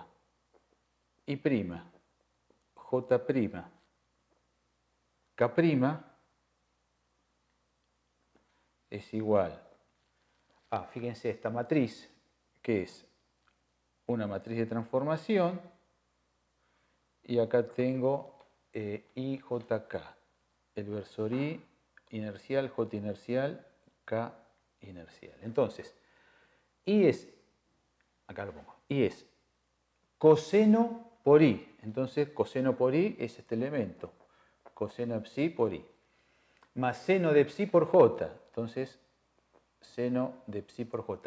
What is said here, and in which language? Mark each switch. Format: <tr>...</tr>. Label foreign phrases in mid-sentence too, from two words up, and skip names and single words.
<es>I', J', K' es igual a, fíjense, esta matriz, que es una matriz de transformación, y acá tengo IJK, el versor I inercial, J inercial, K inercial. Entonces, I es, acá lo pongo, I es coseno por I. Entonces, coseno por I es este elemento, coseno de psi por I. Más seno de psi por J. Entonces, seno de psi por J.</es>